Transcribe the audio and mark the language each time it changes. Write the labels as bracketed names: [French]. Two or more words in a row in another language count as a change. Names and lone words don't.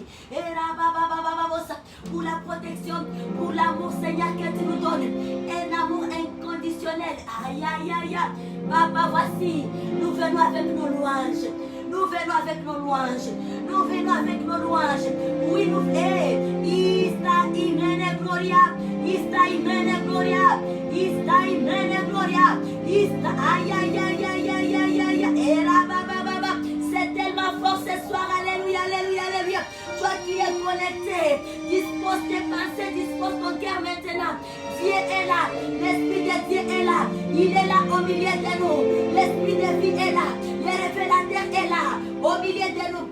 [French] Et là, pour la protection, pour l'amour, Seigneur, que tu nous donnes. Un amour inconditionnel. Aïe, aïe, aïe, aïe. Papa, voici, nous venons avec nos louanges. Nous venons avec nos louanges. Nous venons avec nos louanges. Oui, nous venons. Ista imene gloria. Ista imene gloria. Ista imene gloria. Ista aïe, aïe, aïe, aïe, aïe, aïe, aïe, aïe. Et là, c'est tellement fort ce soir. Alléluia, alléluia, alléluia. Toi qui es connecté, dispose tes pensées, dispose ton cœur maintenant. Dieu est là, l'Esprit de Dieu est là, il est là au milieu de nous, l'Esprit de vie est là, le révélateur est là, au milieu de nous.